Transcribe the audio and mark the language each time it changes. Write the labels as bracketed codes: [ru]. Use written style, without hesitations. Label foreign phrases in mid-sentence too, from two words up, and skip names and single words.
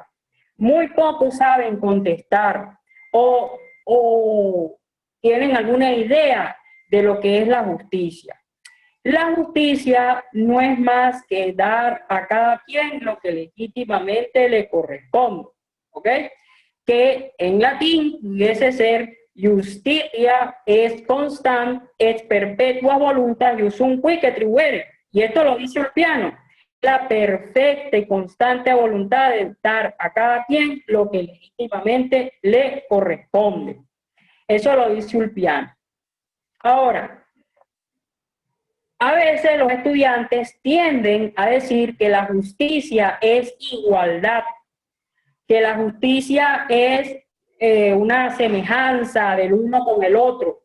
[es] Muy pocos saben contestar o tienen alguna idea de lo que es la justicia. La justicia no es más que dar a cada quien lo que legítimamente le corresponde, ¿ok? Que en latín pudiese ser [la] justitia est constant et perpetua voluntas iusum quique tribuere. [es] Y esto lo dice Ulpiano, la perfecta y constante voluntad de dar a cada quien lo que legítimamente le corresponde. Eso lo dice Ulpiano. Ahora, a veces los estudiantes tienden a decir que la justicia es igualdad, que la justicia es una semejanza del uno con el otro.